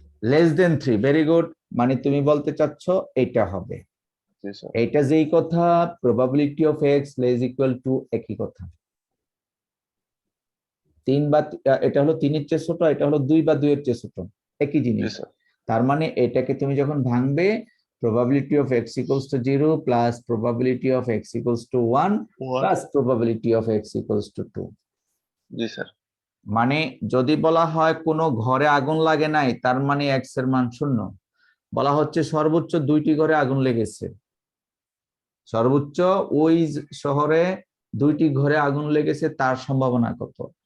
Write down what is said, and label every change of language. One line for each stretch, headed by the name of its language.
Bangla: Less than 3, very good. মানে তুমি বলতে চাচ্ছ এটা হবে। জি স্যার। এটা যেই কথা, probability of x less equal to একই কথা। 3 বা এটা হলো 3 এর চেয়ে ছোট, এটা হলো 2 বা 2 এর চেয়ে ছোট, একই জি জিনিস। স্যার। তার মানে এটাকে তুমি যখন ভাঙবে,
English: probability of x equals to 0 plus probability of x equals to 1 plus probability of x equals to 2.
Bangla: G sir. মানে যদি বলা হয় কোনো ঘরে আগুন লাগে নাই, তার মানে x এর মান 0। বলা হচ্ছে সর্বোচ্চ 2টি ঘরে আগুন লেগেছে, সর্বোচ্চ ওই শহরে 2টি ঘরে আগুন লেগেছে, তার সম্ভাবনা কত?